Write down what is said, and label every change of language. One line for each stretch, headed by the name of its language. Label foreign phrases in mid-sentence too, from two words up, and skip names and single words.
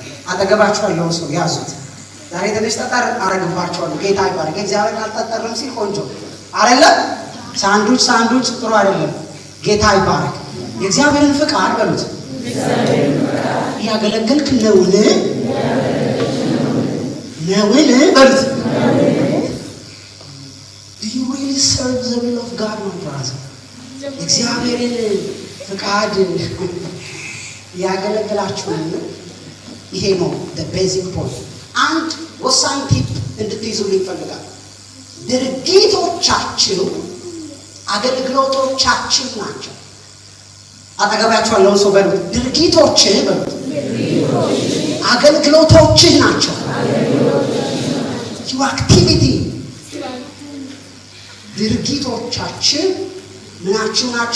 Amharic: አጠገባችሁ ያለውን ሰው ያዙት። ዛሬ ትንሽ ጠጠር አረግባቸዋለሁ። ጌታ ይባርክ። እግዚአብሔር ካልጠጠርም ሲል ቆንጆ አይደለም። ሳንዱች ጥሩ አይደለም። ጌታ ይባርክ። የእግዚአብሔርን ፍቃድ በሉት ያገለገልክ ነውን?
English: በሉት። Do you really serve the will of God, my brother?
Amharic: እግዚአብሔርን ፍቃድ ያገለግላችሁ? ይሄ ነው
English: the basic point።
Amharic: አንድ ወሳኝ ቲፕ እንድትይዙልኝ ይፈልጋል። ድርጊቶቻችሁ አገልግሎቶቻችሁ ናቸው። አጠገባችሁ ያለውን ሰው በሉት፣ ድርጊቶችህ በሉት፣ አገልግሎቶችህ ናቸው።
English: your activity
Amharic: ድርጊቶቻችሁ ምናችሁ ናቸው?